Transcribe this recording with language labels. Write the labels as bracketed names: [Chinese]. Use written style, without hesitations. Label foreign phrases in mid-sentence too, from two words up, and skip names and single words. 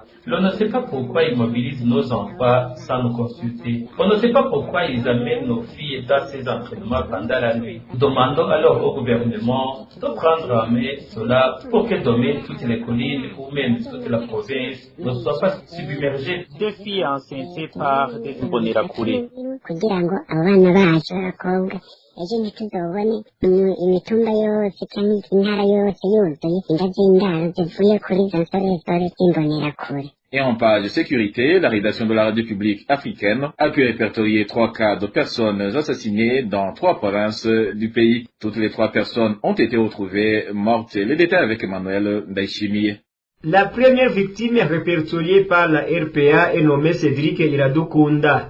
[French] On ne sait pas pourquoi ils mobilisent nos enfants sans nous consulter. On ne sait pas pourquoi ils amènent nos filles dans ces entraînements pendant la nuit. Nous demandons alors au gouvernement de prendre en main cela pour que demain toutes les collines ou même toute la province ne soient pas submergées de filles enceintes par des Imbonerakure. [Rundi] Kugira ngo abana bacu b'abakobwa ejo ntituzobone imitumba yose cyangwa intara yose yuzuye inda z'indaro zivuye kuri izo nsoresore z'imbonerakure. [French] Et en page sécurité, la rédaction de la radio publique africaine a pu répertorier 3 cas de personnes assassinées dans 3 provinces du pays. Toutes les 3 personnes ont été retrouvées mortes. Les détails avec Emmanuel Ndaïchimi. La première victime répertoriée par la RPA est nommée Cédric Iradokunda.